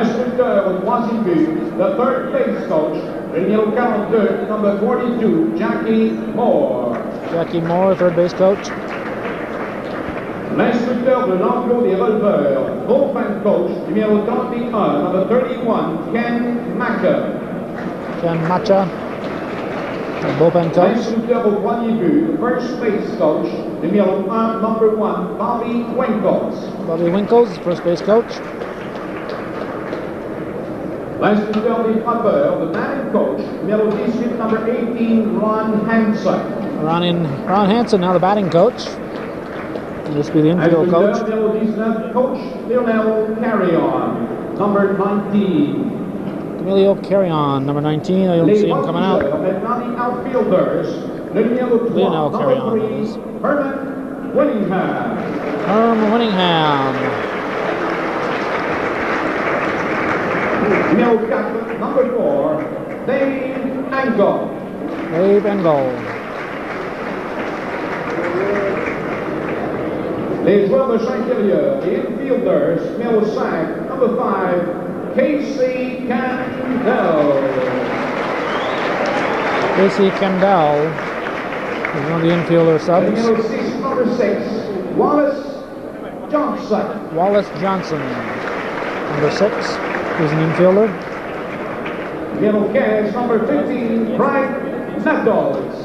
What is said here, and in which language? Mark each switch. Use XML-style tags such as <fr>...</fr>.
<fr>L'instructeur au troisième but,</fr> <en>the third base coach,</en> <fr>le numéro 42,</fr> <en>number 42,</en> <fr>Jackie Moore.</fr> <en>Jackie Moore, third base coach.</en> <fr>L'instructeur de l'enclos des releveurs,</fr> <en>bullpen coach,</en> <fr>numéro 31,</fr> <en>number 31,</en> <fr>Ken Macker.</fr> <en>Ken Macha, the bullpen coach.</en> <fr>L'instructeur au premier but,</fr> <en>first base coach,</en> <fr>numéro 1,</fr> <en>number 1,</en> <fr>Bobby Winkles.</fr> <en>Bobby Winkles, first base coach.</en> <fr>L'instructeur des frappeurs,</fr> <en>the batting coach,</en> <fr>numéro 18,</fr> <en>number 18,</en> <fr>Ron Hansen.</fr> <en>Ron Hansen, now the batting coach. This will be the infield coach.</en> <fr>Numéro 19, coach Lionel Carrion,</fr> <en>number 19. Emilio Carrion, number 19. I don't see him coming out.</en> <fr>Maintenant,</fr> <en>the outfielders,</en> <fr>Le numéro 3,</fr> <en>Lionel carry on number 3, those. Herman Winningham. Herm Winningham.</en> <fr>Numéro 4,</fr> <en>number 4,</en> <fr>Dave Engel.</fr> <en>Dave Engel.</en> <fr>Les joueurs de champ intérieur, les infielders, numéro 5,</fr> <en>number 5,</en> <fr>Casey Campbell.</fr> <en>Casey Campbell is one of the infielder subs.</en> <fr>Numéro 6,</fr> <en>number 6,</en> <fr>Wallace Johnson.</fr> <en>Wallace Johnson, number 6, who's an infielder.</en> <fr>Numéro 15,</fr> <en>number 15,</en> <fr>Brian Nettles.</fr>